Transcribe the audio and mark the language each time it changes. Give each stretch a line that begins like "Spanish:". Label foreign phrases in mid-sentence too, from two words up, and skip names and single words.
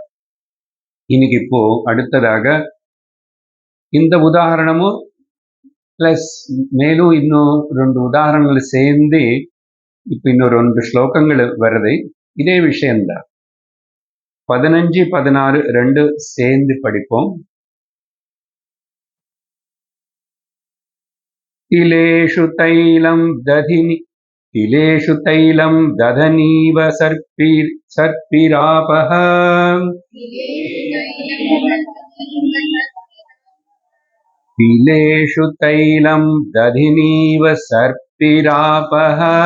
Tamil: இன்னைக்கு இப்போ அடுத்ததாக இந்த உதாரணமும் பிளஸ் மேலும் இன்னும் 2 உதாரணங்கள் சேர்ந்து இப்ப இன்னும் 2 ஸ்லோகங்கள் வருது. இதே விஷயம்தான். 15, 16 2 சேர்ந்து படிப்போம்.
Sanskrit: तिलेषु तैलं दधनीव सर्पिरापः तिलेषु तैलं दधिनीव सर्पिरापः